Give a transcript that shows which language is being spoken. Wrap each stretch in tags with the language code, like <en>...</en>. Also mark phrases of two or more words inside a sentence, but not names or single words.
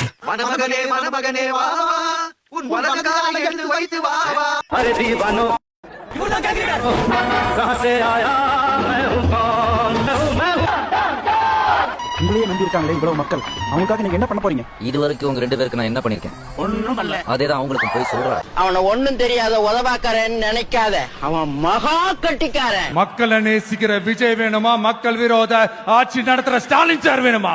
<ta>மணமகனே மணமகனே வா உன் உலகங்களை எடுத்து வைத்து வா வா</ta> <hi>अरे दीवानो कहां से आया मैं हूं कौन</hi> <ta>உங்களையே நம்பி இருக்காங்களே இவ்வளவு மக்கள், அவங்களுக்காக நீங்க என்ன பண்ண போறீங்க? இதுவரைக்கும் உங்க 2 பேருக்கு நான் என்ன பண்ணிருக்கேன்? ஒண்ணும் பண்ணல. அதேதான் அவங்களுக்கு போய் சொல்றேன். அவனை ஒண்ணும் தெரியாத உதவாக்காரன்னு நினைக்காத, அவன் மகா கட்டிக்காரன். மக்களை நேசிக்கிற விஜய் வேணுமா, மக்கள் விரோத ஆட்சி நடத்துற ஸ்டாலின் சார் வேணுமா?</ta>